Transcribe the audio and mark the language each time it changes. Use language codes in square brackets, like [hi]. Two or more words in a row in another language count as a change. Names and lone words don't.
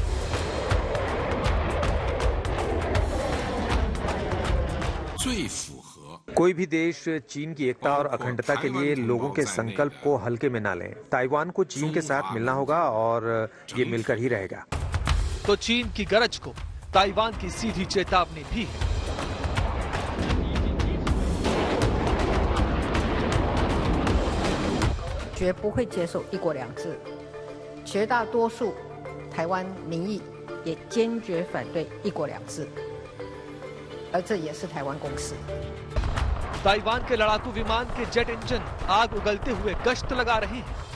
[hi] कोई भी देश चीन की एकता और अखंडता के लिए लोगों के संकल्प को हल्के में ना लें। ताइवान को चीन के साथ मिलना होगा और ये मिलकर ही रहेगा। तो चीन की गरज को ताइवान की सीधी चेतावनी भी है। [zh] 绝不会接受一国两制，绝大多数台湾民意也坚决反对一国两制，而这也是台湾共识。 [hi] ताइवान के लड़ाकू विमान के जेट इंजन आग उगलते हुए गश्त लगा रहे हैं।